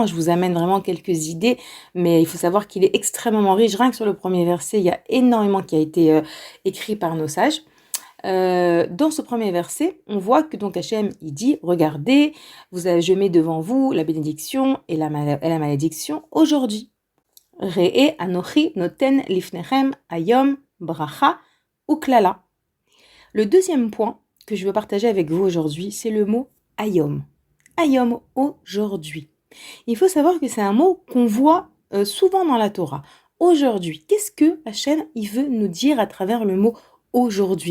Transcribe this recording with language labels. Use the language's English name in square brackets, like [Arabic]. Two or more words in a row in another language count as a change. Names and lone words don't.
[French] Je vous amène vraiment quelques idées, mais il faut savoir qu'il est extrêmement riche. Rien que sur le premier verset, il y a énormément qui a été écrit par nos sages. Dans ce premier verset, on voit que donc Hachem il dit regardez, je mets devant vous la bénédiction et la malédiction aujourd'hui. [Hebrew] ראה אנכי נותן לפניכם היום ברכה וקללה. [French] Le deuxième point que je veux partager avec vous aujourd'hui, c'est le mot ayom. Ayom, aujourd'hui. Il faut savoir que c'est un mot qu'on voit souvent dans la Torah. Aujourd'hui, qu'est-ce que Hachem il veut nous dire à travers le mot aujourd'hui?